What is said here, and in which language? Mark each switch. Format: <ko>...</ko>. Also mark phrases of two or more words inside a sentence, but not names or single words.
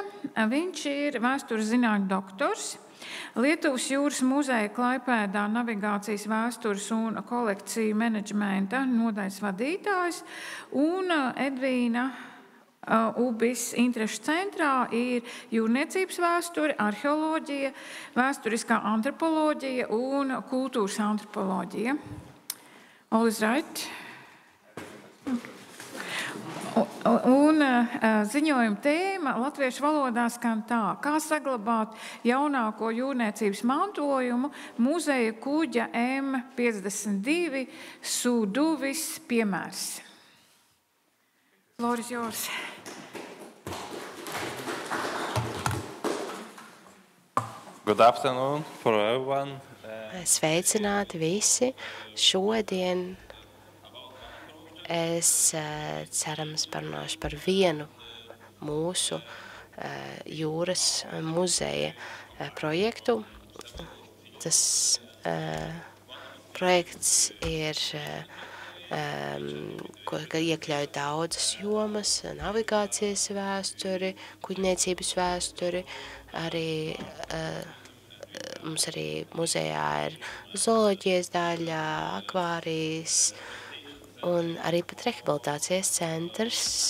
<lv>Viņš ir vēstures zinātņu doktors. Lietuvas jūras muzeja Klaipēdā navigācijas vēstures un kolekciju menedžmenta nodaļas vadītājs, un Edvīna Ubis interešu centrā ir jūrniecības vēsture, arheoloģija, vēsturiskā antropoloģija un kultūras antropoloģija.</lv> <en>All is right.</en> <lv>Un ziņojuma tēma latviešu valodā skan tā: kā saglabāt jaunāko jūrniecības mantojumu muzeja kuģa M52 Sūduvis piemērs.</lv> <en>Floor is yours. Good afternoon for everyone.</en> <lv>Sveicināti visi. Šodien es cerams parunāšu par vienu mūsu jūras muzeja projektu. Tas projekts ir, ka iekļauj daudzas jomas, navigācijas vēsturi, kuģniecības vēsturi, arī mums arī muzejā ir zooloģijas daļa, akvārijas un arī pat rehabilitācijas centrs.</lv>